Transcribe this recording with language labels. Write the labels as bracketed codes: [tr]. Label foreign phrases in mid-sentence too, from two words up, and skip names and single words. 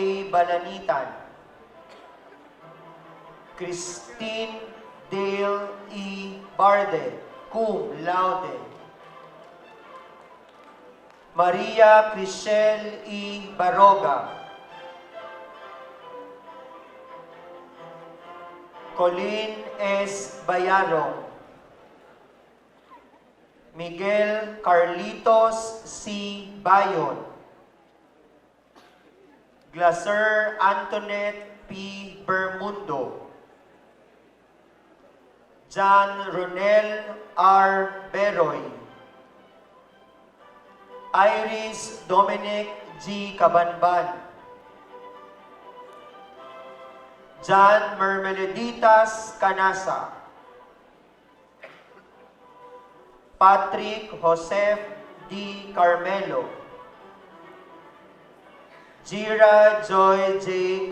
[en] Balanitan, Christine Dale E. Barde, [la] cum laude, [en] Maria Crichelle E. Baroga, Colleen S. Bayaro, Miguel Carlitos C. Bayon, Glaser Antoinette P. Bermundo, John Ronel R. Beroy, Iris Dominic G. Cabanban, John Mermeleditas Canasa, Patrick Joseph D. Carmelo, Jira Joy J.